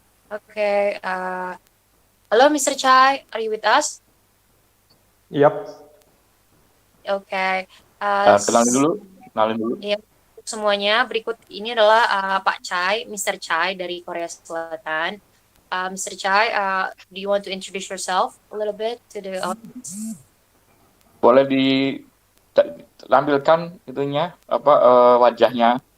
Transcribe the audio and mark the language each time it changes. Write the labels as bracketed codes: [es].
[en] Oke. Halo Mr. Chai, are you with us? Yap. Oke. [id] Kenalin dulu. Iya, semuanya. Berikut ini adalah Pak Chai, Mr. Chai dari Korea Selatan. Mr. [en] Chai, do you want to introduce yourself a little bit to the audience? [id] Boleh ditampilkan itunya wajahnya.